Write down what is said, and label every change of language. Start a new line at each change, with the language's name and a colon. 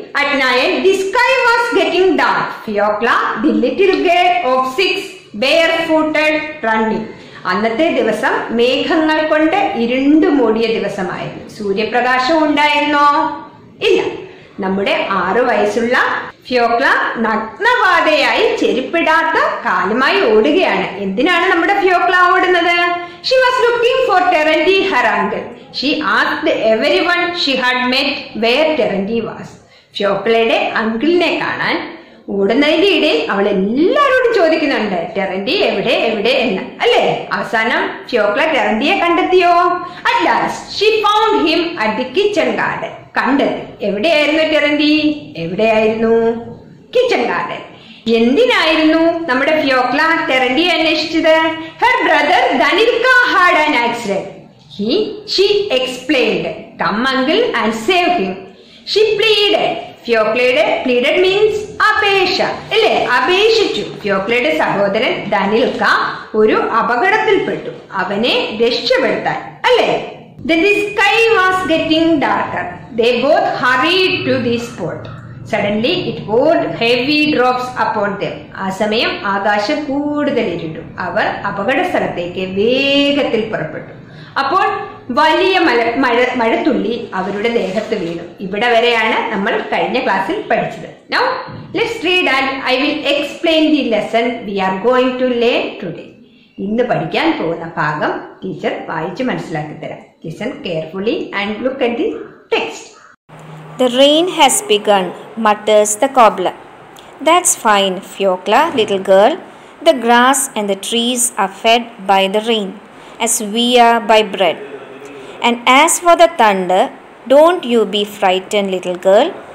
English: At night, the sky was getting dark. Fiokla, the little girl of 6, barefooted, running.
Malayalam: അന്നത്തെ ദിവസം മേഘങ്ങൾ കൊണ്ട് ഇരുണ്ടു മൂടിയ ദിവസമായിരുന്നു. സൂര്യപ്രകാശം ഉണ്ടായിരുന്നോ? ഇല്ല. നമ്മുടെ 6 വയസ്സുള്ള ഫിയോക്ല നഗ്നപാതയായി ചെരുപ്പിടാത്ത കാലുമായി ഓടുകയാണ്. എന്തിനാണ് നമ്മുടെ ഫിയോക്ല ഓടുന്നത്?
English: She was looking for Terendi, her uncle. She asked everyone she had met where Terendi was.
Malayalam: ഫിയോക്ലയുടെ അങ്കിളിനെ കാണാൻ ഓടുന്നതിന്റെ ഇടയിൽ അവൾ എല്ലാരോടും ചോദിക്കുന്നുണ്ട് ടെറന്റി എവിടെ എവിടെ എന്ന്, അല്ലേ? അവസാനം ഫിയോക്ല ടെറന്റിയെ കണ്ടെത്തിയോ?
English: At last she found him at the kitchen garden.
Malayalam: കണ്ടെത്തി. എവിടെയായിരുന്നു ടെറന്റി? എവിടെയായിരുന്നു? Kitchen garden. എന്തിനായിരുന്നു നമ്മുടെ ഫിയോക്ല ടെറന്റിയെ അന്വേഷിച്ചത്?
English: Her brother Danilka had an accident. She explained. Come uncle and save him. She pleaded. ഫിയോക്ലയുടെ pleaded means അപേക്ഷ,
Malayalam: അല്ലേ? അപേക്ഷിച്ചു. ഫിയോക്ലയുടെ സഹോദരൻ ധനിൽക്ക ഒരു അപകടത്തിൽപ്പെട്ടു. അവനെ രക്ഷപ്പെടുത്താൻ, അല്ലേ?
English: Then the sky was getting darker. They both hurried to the spot. Suddenly it poured heavy drops upon them.
Malayalam: ആ സമയം ആകാശം കൂടുതൽ ഇരുണ്ടു. അവർ അപകട സ്ഥലത്തേക്ക് വേഗത്തിൽ പുറപ്പെട്ടു. അപ്പോൾ വലിയ മഴത്തുള്ളി അവരുടെ ദേഹത്ത് വീണു. ഇവിടെ വരെയാണ് നമ്മൾ കഴിഞ്ഞ ക്ലാസ്സിൽ പഠിച്ചത്.
English: Now let's read and I will explain the lesson we are going to learn today.
Malayalam: ഇന്ന് പഠിക്കാൻ പോകുന്ന ഭാഗം ടീച്ചർ വായിച്ച് മനസ്സിലാക്കി തരാം.
English: Listen carefully and look at the text. The rain has begun, mutters the cobbler. That's fine, Fiokla, little girl. The grass and the trees are fed by the rain, as we are by bread. And as for the thunder, don't you be frightened, little girl.